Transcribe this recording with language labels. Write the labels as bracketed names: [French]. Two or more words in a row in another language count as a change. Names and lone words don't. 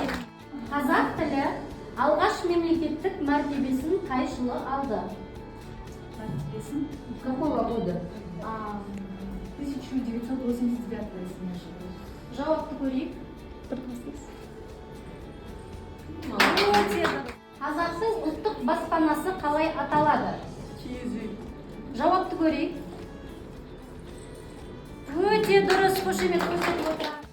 [Kazakh] Қазақ тілі алғаш мемлекеттік мәртебесін қай жылы алды? Мәртебесін? [Russian] Какого года? 1989, если не ошибаюсь. [Kazakh] Жауапты көрейік. Қазақтың ұлттық баспанасы қалай аталады? Киіз үй. Жауапты көрейік. Өте дұрыс, қошемет көрсетіп отырады.